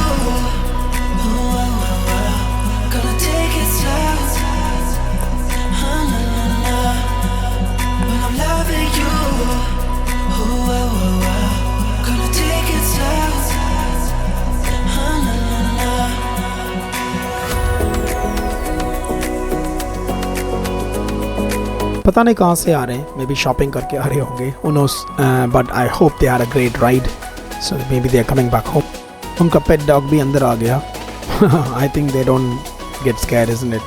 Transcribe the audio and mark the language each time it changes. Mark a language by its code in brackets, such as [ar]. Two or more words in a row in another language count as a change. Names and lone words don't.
[en] Ooh, gonna take it slow. Na, na, na. When I'm loving you. Ooh, gonna take it slow. Na, na, na. [hi] पता नहीं कहाँ से आ रहे हैं, [en] maybe shopping [hi] करके आ रहे होंगे, [en] who knows, but I hope they had a great ride, so maybe they are coming back home. [hi] उनका [en] pet dog [hi] भी अंदर आ गया। [en] I think they don't get scared, isn't it?